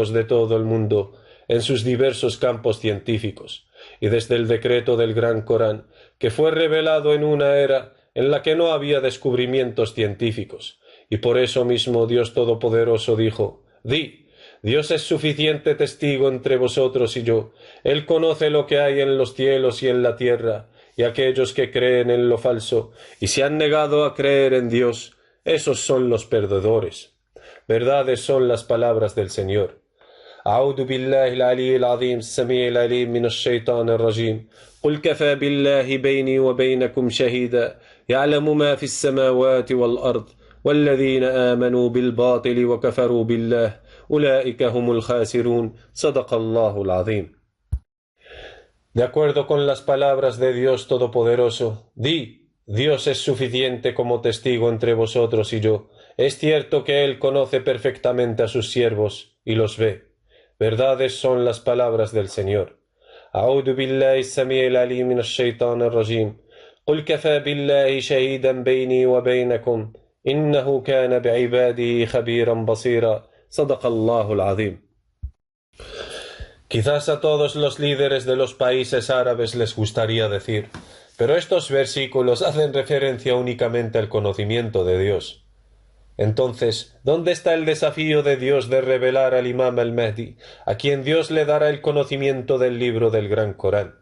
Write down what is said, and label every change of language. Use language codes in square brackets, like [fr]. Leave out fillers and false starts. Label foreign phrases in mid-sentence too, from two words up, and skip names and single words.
[es] de todo el mundo en sus diversos campos científicos, y desde el decreto del Gran Corán, que fue revelado en una era en la que no había descubrimientos científicos, y por eso mismo Dios Todopoderoso dijo: Di, Dios es suficiente testigo entre vosotros y yo, Él conoce lo que hay en los cielos y en la tierra, y aquellos que creen en lo falso, y se han negado a creer en Dios, esos son los perdedores. Verdades son las palabras del Señor. [ar] أعوذ بالله العلي العظيم السميع العليم من الشيطان الرجيم قل كفى بالله بيني وبينكم شهيدا يعلم ما في السماوات والأرض والذين آمنوا بالباطل وكفروا بالله أولئك هم الخاسرون صدق الله العظيم. [es] De acuerdo con las palabras de Dios Todopoderoso, di, Dios es suficiente como testigo entre vosotros y yo. Es cierto que Él conoce perfectamente a sus siervos y los ve. Verdades son las palabras del Señor. [ar] أعوذ بالله السميع العليم من الشيطان الرجيم قل كفى بالله شهيدا بيني وبينكم إنه كان بعباده خبيرا بصيرا صدق الله العظيم. [es] Quizás a todos los líderes de los países árabes les gustaría decir, pero estos versículos hacen referencia únicamente al conocimiento de Dios. Entonces, ¿dónde está el desafío de Dios de revelar al Imam al-Mahdi, a quien Dios le dará el conocimiento del libro del Gran Corán?